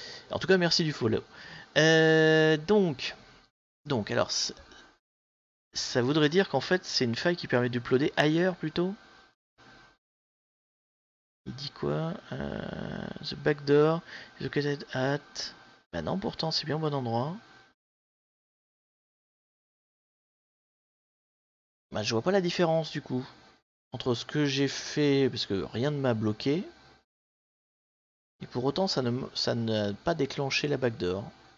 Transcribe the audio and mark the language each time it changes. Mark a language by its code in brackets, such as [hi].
[fr] En tout cas merci du follow. Donc alors ça voudrait dire qu'en fait c'est une faille qui permet d'uploader ailleurs plutôt. Il dit quoi? [en] The backdoor is located at... [fr] Bah non, pourtant c'est bien au bon endroit. Bah je vois pas la différence du coup. Entre ce que j'ai fait, parce que rien ne m'a bloqué. Et pour autant ça n'a pas déclenché la backdoor.